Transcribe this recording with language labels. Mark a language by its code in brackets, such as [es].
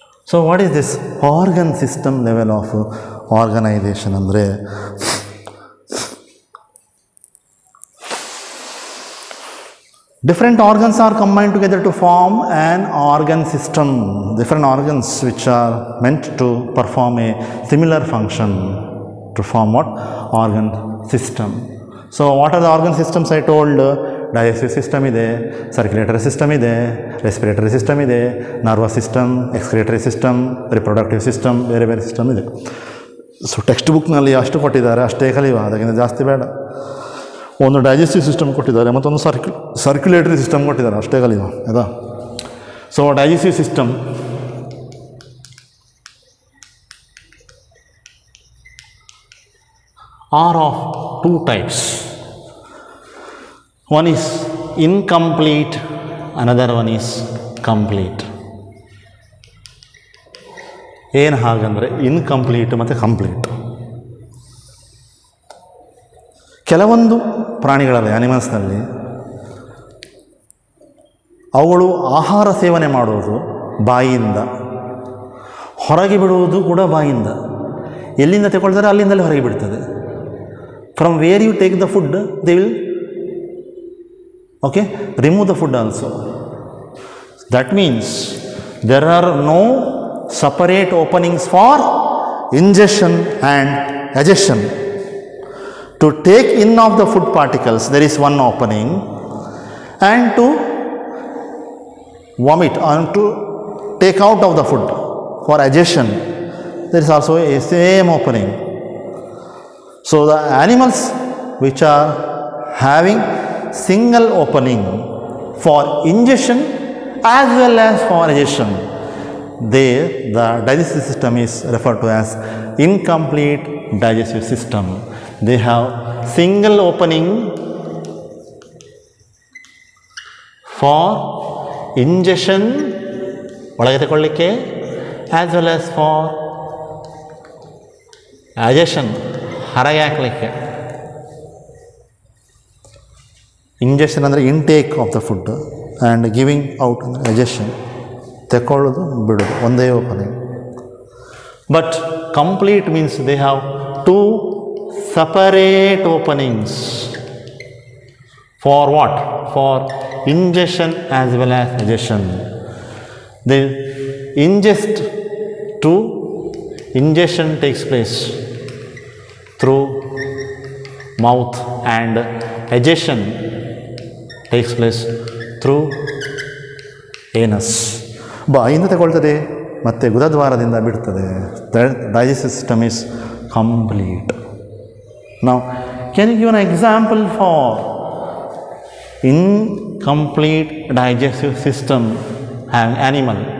[en] so what is this organ system level of organization [kn] ಅಂದರೆ [en] different organs are combined together to form an organ system. Different organs which are meant to perform a similar function to form what? Organ system. So what are the organ systems I told? Digestive system [kn] ide, [en] circulatory system ide, respiratory system ide, nervous system, excretory system, reproductive system, [kn] ಬೇರೆ ಬೇರೆ system ಇದೆ. So text ಬುಕ್ನಲ್ಲಿ ಅಷ್ಟು ಕೊಟ್ಟಿದ್ದಾರೆ, ಅಷ್ಟೇ ಕಲಿಯುವ, ಅದಕ್ಕಿಂತ ಜಾಸ್ತಿ ಬೇಡ. ಒಂದು ಡೈಜೆಸ್ಟಿವ್ ಸಿಸ್ಟಮ್ ಕೊಟ್ಟಿದ್ದಾರೆ, ಮತ್ತೊಂದು ಸರ್ಕ್ಯುಲೇಟರಿ ಸಿಸ್ಟಮ್ ಕೊಟ್ಟಿದ್ದಾರೆ, ಅಷ್ಟೇ ಕಲಿಯುವ ಆಯಿತಾ. [en] So digestive system are of two types. One is incomplete, another one is complete. [kn] ಏನು ಹಾಗಂದರೆ ಇನ್ಕಂಪ್ಲೀಟ್ ಮತ್ತು ಕಂಪ್ಲೀಟ್. ಕೆಲವೊಂದು ಪ್ರಾಣಿಗಳಲ್ಲಿ, ಆನಿಮಲ್ಸ್ನಲ್ಲಿ, ಅವುಗಳು ಆಹಾರ ಸೇವನೆ ಮಾಡುವುದು ಬಾಯಿಯಿಂದ, ಹೊರಗೆ ಬಿಡುವುದು ಕೂಡ ಬಾಯಿಯಿಂದ. ಎಲ್ಲಿಂದ ತಗೊಳ್ತಾರೆ ಅಲ್ಲಿಂದಲೇ ಹೊರಗೆ ಬಿಡ್ತದೆ. [en] From where you take the food they will remove the food also. That means there are no separate openings for ingestion and digestion. To take in of the food particles there is one opening, and to vomit and to take out of the food for digestion there is also a same opening. So the animals which are having single opening for ingestion as well as for digestion, the digestive system is referred to as incomplete digestive system. They have single opening for ingestion [kn] ಒಳಗೆ ತಗೊಳ್ಳಿಕ್ಕೆ, [en] as well as for digestion [kn] ಹೊರಗೆ ಹಾಕಲಿಕ್ಕೆ. [en] injection ಅಂದರೆ intake of the food and giving out ಅಂದರೆ digestion, [kn] ತೆಕ್ಕೊಳ್ಳೋದು ಬಿಡೋದು, ಒಂದೇ [en] Opening. But complete means they have two separate openings. For what? For injection as well as digestion. They ingest to ingestion takes place through mouth and digestion takes place through anus. [kn] ಬಾಯಿಂದ ತಗೊಳ್ತದೆ ಮತ್ತು ಗುದದ್ವಾರದಿಂದ ಬಿಡ್ತದೆ. [en] Digestive system is complete. Now can you give an example for incomplete digestive system animal?